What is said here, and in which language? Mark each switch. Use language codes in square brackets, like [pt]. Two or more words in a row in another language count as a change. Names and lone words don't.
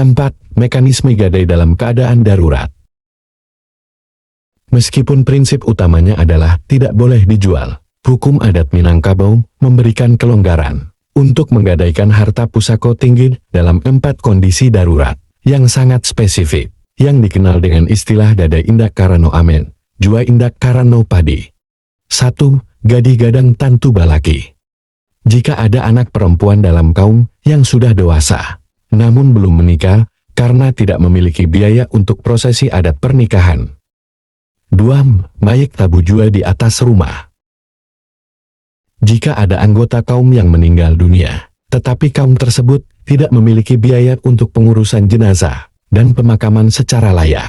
[id] Mekanisme gadai dalam keadaan darurat. Meskipun prinsip utamanya adalah tidak boleh dijual, hukum adat Minangkabau memberikan kelonggaran untuk menggadaikan harta pusako tinggi dalam 4 kondisi darurat yang sangat spesifik, yang dikenal dengan istilah [min] Dada Indak Karano Amen, Jua Indak Karano Padi. [id] 1. [min] Gadih gadang tantu balaki. [id] Jika ada anak perempuan dalam kaum yang sudah dewasa, namun belum menikah karena tidak memiliki biaya untuk prosesi adat pernikahan, 2. [min] Mayek tabu jua di atas rumah. [id] Jika ada anggota kaum yang meninggal dunia, tetapi kaum tersebut tidak memiliki biaya untuk pengurusan jenazah dan pemakaman secara layak.